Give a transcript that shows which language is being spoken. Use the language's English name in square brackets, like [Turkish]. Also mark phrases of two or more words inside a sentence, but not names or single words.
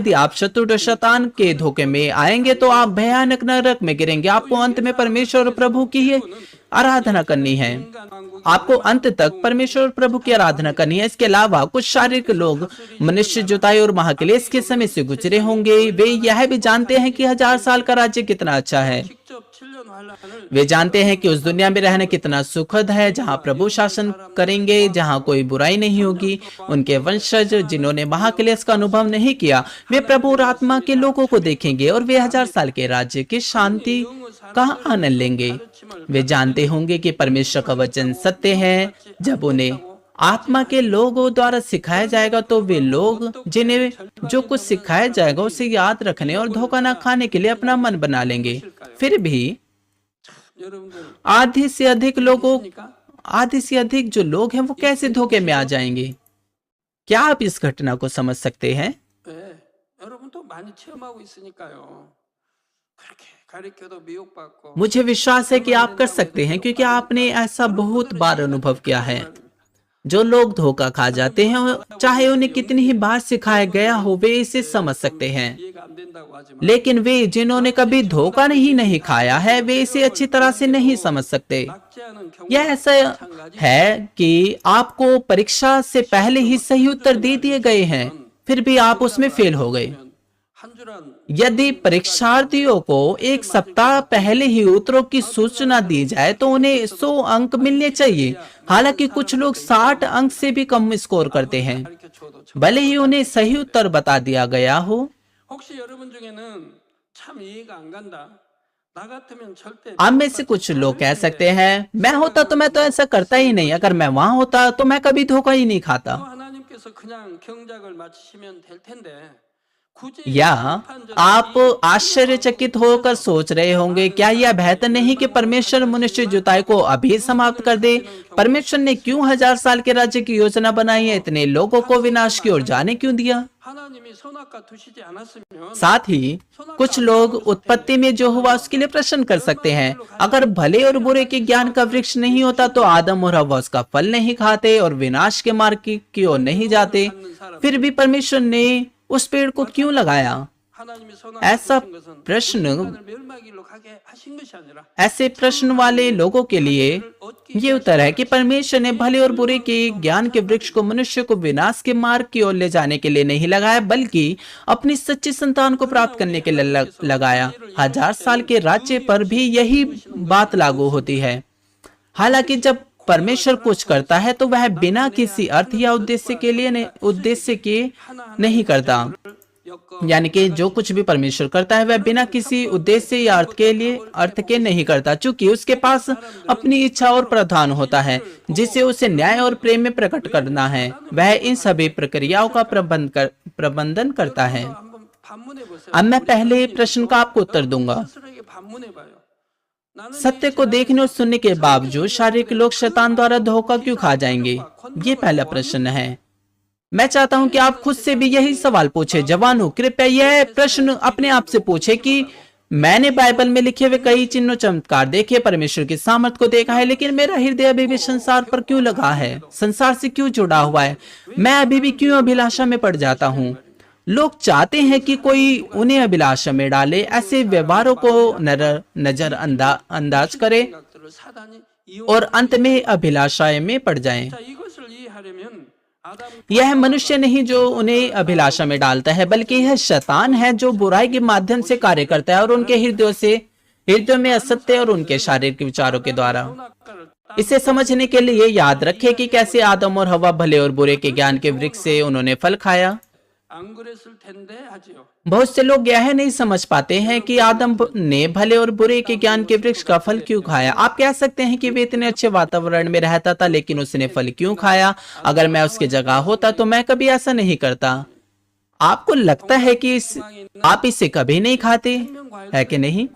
[Hindi] यदि आप शत्रु शैतान के धोखे में आएंगे तो आप भयानक नरक में गिरेंगे। आपको अंत में परमेश्वर और प्रभु की ही आराधना करनी है। आपको अंत तक परमेश्वर और प्रभु की आराधना करनी है। इसके अलावा कुछ शारीरिक लोग मनुष्य जुताई और महाक्लेश के समय से गुजरे होंगे। वे यह भी जानते हैं कि 1000 साल का राज्य कितना अच्छा है। [Korean] 직접 7년 환란을 [Hindi] वे जानते हैं कि उस दुनिया में रहना कितना सुखद है, जहाँ प्रभु शासन करेंगे, जहाँ कोई बुराई नहीं होगी। उनके वंशज जिन्होंने महाक्लेश का अनुभव नहीं किया, वे प्रभु और आत्मा के लोगों को देखेंगे और वे 1000 साल के राज्य की शांति का आनंद लेंगे। वे जानते होंगे कि परमेश्वर का वचन सत्य है। जब उन्हें आत्मा के लोगों द्वारा सिखाया जाएगा तो वे लोग जिन्हें जो कुछ सिखाया जाएगा उसे याद रखने और धोखा न खाने के लिए अपना मन बना लेंगे। फिर भी [Korean] 여러분들 [Hindi] आधे से अधिक जो लोग हैं वो कैसे धोखे में आ जाएंगे? क्या आप इस घटना को समझ सकते हैं? [Korean] 네, 여러분도 많이 체험하고 있으니까요. 그렇게 가르쳐도 미혹받고 [Hindi] मुझे विश्वास है कि आप कर सकते हैं, क्योंकि आपने ऐसा बहुत बार अनुभव किया है। जो लोग धोखा खा जाते हैं, चाहे उन्हें कितनी ही बार सिखाया गया हो, वे इसे समझ सकते हैं। [Korean] 이해가 안 된다고 하지만 [Hindi] लेकिन वे जिन्होंने कभी धोखा नहीं खाया है, वे इसे अच्छी तरह से नहीं समझ सकते। [Korean] 낙제하는 경우 [Hindi] यह ऐसा है कि आपको परीक्षा से पहले ही सही उत्तर दे दिए गए हैं, फिर भी आप उसमें फेल हो गए। [Korean] 한 주란 [Hindi] यदि परीक्षार्थियों को एक सप्ताह पहले ही उत्तरों की सूचना दी जाए तो उन्हें 100 अंक मिलने चाहिए। हालांकि कुछ लोग 60 अंक से भी कम स्कोर करते हैं, [Korean] 가르쳐줘도 [Hindi] भले ही उन्हें सही उत्तर बता दिया गया हो। [Korean] 혹시 여러분 중에는 참 이해가 안 간다. 나 같으면 절대 [Hindi] आप में से कुछ लोग कह सकते हैं, मैं होता तो मैं तो ऐसा करता ही नहीं, अगर मैं वहां होता तो मैं कभी धोखा ही नहीं खाता। [Korean] 하나님께서 그냥 경작을 마치시면 될 텐데 굳이 [Hindi] या आप आश्चर्यचकित होकर सोच रहे होंगे, क्या यह बेहतर नहीं कि परमेश्वर मनुष्य जुताई को अभी समाप्त कर दे? परमेश्वर ने क्यों 1000 साल के राज्य की योजना बनाई है? इतने लोगों को विनाश की ओर जाने क्यों दिया? [Korean] 하나님이 선악과 두시지 않았으면 [Hindi] साथ ही कुछ लोग उत्पत्ति में जो हुआ उसके लिए प्रश्न कर सकते हैं, अगर भले और बुरे के ज्ञान का वृक्ष नहीं होता तो आदम और हव्वा उसका फल नहीं खाते और विनाश के मार्ग की ओर नहीं जाते। फिर भी परमेश्वर ने उस पेड़ को क्यों लगाया? [Korean] 하나님이 [Hindi] ऐसा [Korean] 선악과 것은 [Hindi] प्रश्न [Korean] 인간을 멸망기로 가게 하신 것이 아니라 [Hindi] ऐसे प्रश्न वाले लोगों के लिए ये उत्तर है कि परमेश्वर ने भले और बुरे के ज्ञान के वृक्ष को मनुष्य को विनाश के मार्ग की ओर ले जाने के लिए नहीं लगाया, बल्कि अपनी सच्ची संतान को प्राप्त करने के लिए लगाया। 1000 साल के राज्य पर भी यही बात लागू होती है। हालांकि जब परमेश्वर कुछ करता है तो वह बिना किसी अर्थ या उद्देश्य के नहीं करता। यानी कि जो कुछ भी परमेश्वर करता है वह बिना किसी उद्देश्य या अर्थ के नहीं करता, चूंकि उसके पास अपनी इच्छा और प्रावधान होता है जिसे उसे न्याय और प्रेम में प्रकट करना है। वह इन सभी प्रक्रियाओं का प्रबंधन करता है। [Korean] 한번 반문해 보세요. [Hindi] अब मैं पहले प्रश्न का आपको उत्तर दूंगा। [Korean] 스스로에게 반문해 봐요. 나는 [Hindi] सत्य को देखने और सुनने के बावजूद शारीरिक लोग शैतान द्वारा धोखा क्यों खा जाएंगे? ये पहला प्रश्न है। मैं चाहता हूं कि आप खुद से भी यही सवाल पूछे। जवानों, कृपया यह प्रश्न अपने आप से पूछे कि मैंने बाइबल में लिखे हुए कई चिन्ह चमत्कार देखे, परमेश्वर की सामर्थ को देखा है, लेकिन मेरा हृदय अभी भी संसार पर क्यों लगा है? संसार से क्यों जुड़ा हुआ है? मैं अभी भी क्यों अभिलाषा में पड़ जाता हूँ? लोग चाहते हैं कि कोई उन्हें अभिलाषा में डाले, ऐसे व्यवहारों को नजरअंदाज करे। [Korean] 생각들을 사단이 [Hindi] और अंत में अभिलाषाएं में पड़ जाएं। [Korean] 자, 이것을 이해하려면 아담 [Hindi] यह मनुष्य नहीं जो उन्हें अभिलाषा में डालता है, बल्कि यह शैतान है जो बुराई के माध्यम से कार्य करता है और उनके हृदयों में असत्य और उनके शारीरिक विचारों के द्वारा। [Korean] 선악과를 [Hindi] इसे समझने के लिए याद रखें कि कैसे आदम और हवा भले और बुरे के ज्ञान के वृक्ष से उन्होंने फल खाया। [Korean] 안 그랬을 텐데 하지요. [Hindi] बहुत से लोग यह नहीं समझ पाते हैं कि आदम ने भले और बुरे के ज्ञान के वृक्ष का फल क्यों खाया। आप कह सकते हैं कि वे इतने अच्छे वातावरण में रहता था, लेकिन उसने फल क्यों खाया? अगर मैं उसकी जगह होता तो मैं कभी ऐसा नहीं करता। आपको लगता है कि आप इसे कभी नहीं खाते, है कि नहीं?